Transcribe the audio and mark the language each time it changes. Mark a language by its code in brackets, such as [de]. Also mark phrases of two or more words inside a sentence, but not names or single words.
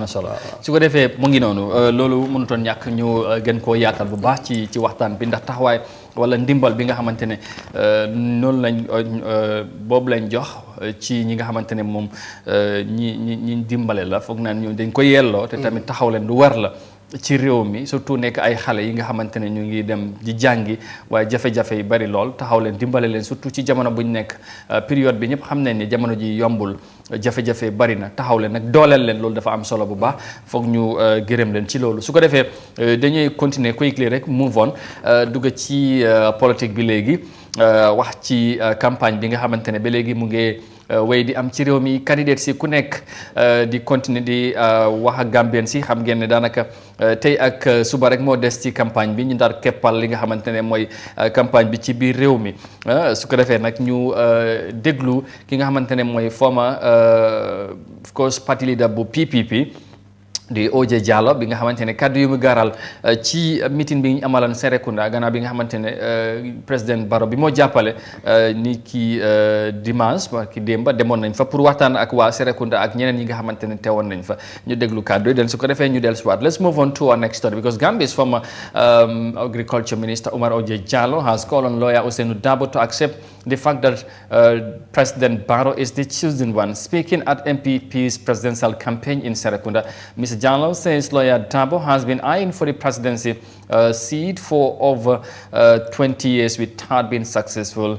[wo] am na solo su ko defee mu ngi noonu loolu mënutoon ñàkk ñu gën koo yaatal bu baax ci waxtaan bi ndax taxawaay wala ndimbal bi nga xamante ne noonu lañ boobu lañ jox ci ñi nga xamante ne moom ñi dimbale la foog naa ñu dañ ko yelloo te tamit taxaw leen lu war la ci réew mi surtout nekk ay xale yi nga xamante ne ñu ngi dem di jàngi waaye jafe-jafe yi bari lool taxaw leen dimbale leen surtout ci jamono buñ nekk période bi ñëpp xam nañ ne jamono ji yombul jafe-jafe bari na taxaw leen nag dooleel leen loolu dafa am solo bu baax foog ñu gërëm leen ci loolu su ko defee dañuy continuer quickly rek [en] move on [wo] dugg ci politique bi léegi wax ci campagne bi nga xamante ne ba léegi mu ngi way di am ci réew mi candidate si ku nekk di continuer di wax ak Gambien si xam ngeen ne daanaka tey ak suba rek moo des ci campagne bi ñu daal keppal li nga xamante ne mooy campagne bi ci biir réew mi su ko defee nag ñu déglu ki nga xamante ne mooy former [en] of course party leader [wo] bu PPP di OJ Jallow bi nga xamante ne kaddu yu mu gaaral ci meeting bi ñu amalan Serekunda gannaaw bi nga xamante ne président Barrow bi moo jàppale ni ki dimanche ki démba demoon nañ fa pour waxtaan ak waa Serekunda ak ñeneen ñi nga xamante ne teewoon nañ fa ñu déglu kaddu yi den su ko defee ñu dellusiwaat. [en] Let's move on to our next story because Gambia's former agriculture minister Omar OJ Jallow has called on lawyer Ousainou Darboe to accept the fact that President Barrow is the chosen one. Speaking at MPP's presidential campaign in Serekunda, Mr. Jallow says lawyer Darboe has been eyeing for the presidency seat for over 20 years without being successful.